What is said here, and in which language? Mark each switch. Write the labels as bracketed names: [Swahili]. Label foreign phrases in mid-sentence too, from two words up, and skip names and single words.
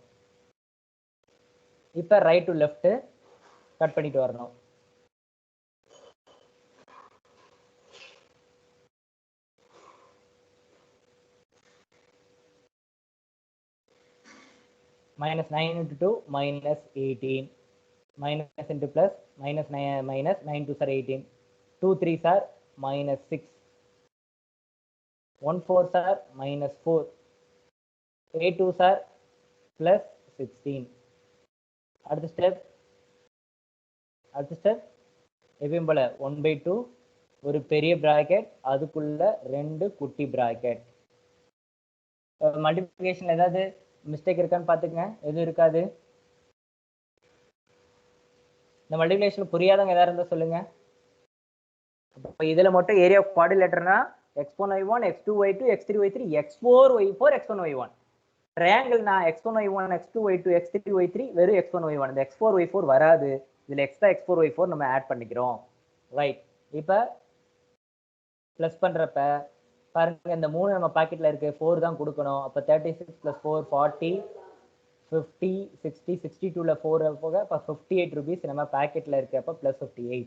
[Tamil] இப்போ [English] right to left cut [Tamil] பண்ணிட்டு வரணும். [English] -9 × 2 -18, minus into plus, minus 9 2s are 18, 2 3s are -6, 1 4s are -4, 8 2s are +16. [Tamil] அடுத்த ஸ்டெப் எப்பயும் போல 1/2 ஒரு பெரிய பிராக்கெட், அதுக்குள்ள 2 குட்டி பிராக்கெட். மல்டிப்ளிகேஷன் ஏதாவது மிஸ்டேக் இருக்கான்னு பார்த்துக்கங்க. எதுவும் இருக்காது. இந்த மல்டிப்ளிகேஷன் புரியாதவங்க ஏதாவது இருந்தால் சொல்லுங்க. இப்போ இதில் மட்டும் [English] area of quadrilateral [Tamil] x1 y1 x2 y2 x3 y3 x4 y4 x1 y1. ட்ரையாங்கிள்னா x1 y1 x2 y2 x3 y3 வெறும் x1 y1. இந்த x4 y4 வராது. இதில் எக்ஸ்ட்ரா x4 y4 நம்ம ஆட் பண்ணிக்கிறோம். ரைட். இப்போ ப்ளஸ் பண்ணுறப்ப பாருங்க, இந்த 3 நம்ம பாக்கெட்டில் இருக்கு, 4 தான் கொடுக்கணும். அப்போ 36 + 4 40, 50 60 62ல 4 போக இப்போ 58 rupees நம்ம பாக்கெட்டில் இருக்கு. அப்போ +58.